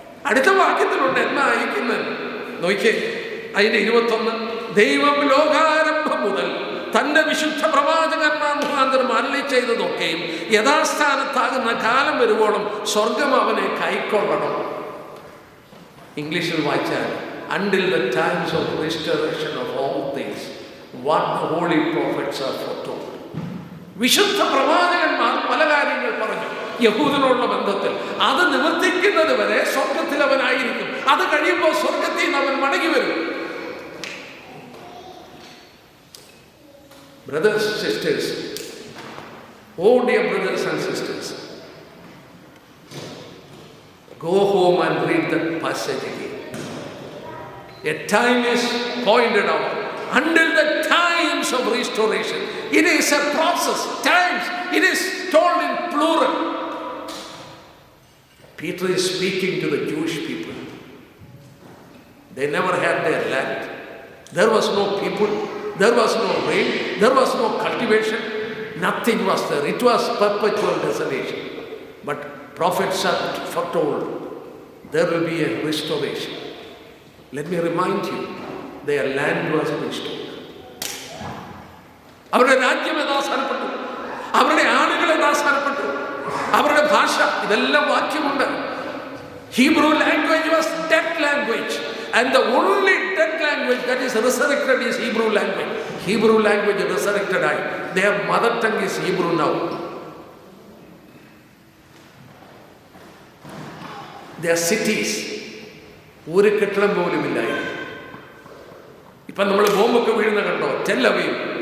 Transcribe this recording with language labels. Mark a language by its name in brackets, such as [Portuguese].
[Malayalam] അടുത്ത വാക്യത്തിലുണ്ട് എന്നാ അയക്കുന്നത്. നോക്കിയേ, അതിൻ്റെ 21. ദൈവം ലോകാരംഭം മുതൽ തൻ്റെ വിശുദ്ധ പ്രവാചകന്മാർ മുഖാന്തരം അരുളി ചെയ്തതൊക്കെയും യഥാസ്ഥാനത്താകുന്ന കാലം വരുവോളം സ്വർഗം അവനെ കൈക്കൊള്ളണം. ഇംഗ്ലീഷിൽ വായിച്ചാൽ [English] until the times of restoration of all things what the holy prophets are foretold. [Malayalam] വിശുദ്ധ പ്രവാചകന്മാർ പല കാര്യങ്ങൾ പറഞ്ഞു യഹൂദനോടുള്ള ബന്ധത്തിൽ. അത് നിവർത്തിക്കുന്നത് വരെ സ്വർഗത്തിൽ അവനായിരിക്കും. അത് കഴിയുമ്പോൾ സ്വർഗത്തിൽ നിന്ന് അവൻ മടങ്ങി വരും. [English] Brothers and sisters, oh dear brothers and sisters, go home and read that passage again. A time is pointed out. Until the times of restoration. It is a process. Times. It is told in plural. Peter is speaking to the Jewish people. They never had their land. There was no people. There was no rain. There was no cultivation. Nothing was there. It was perpetual desolation. But prophets are foretold there will be a restoration. Let me remind you, their land was restored. [Malayalam] അവരുടെ രാജ്യം യഥാസ്ഥാനപ്പെട്ടു, അവരുടെ ആളുകൾ യഥാസ്ഥാനപ്പെട്ടു, അവരുടെ ഭാഷ, ഇതെല്ലാം വാക്യമുണ്ട്. [English] Hebrew language was dead language, and the only dead language that is resurrected is Hebrew language. Hebrew language resurrected. Their mother tongue is Hebrew now. Their cities, [Malayalam] ഒരു കെട്ടിടം പോലും ഇല്ലായിരുന്നു. ഇപ്പം നമ്മൾ ബോംബൊക്കെ വീഴുന്ന കണ്ടോ? Tel Aviv,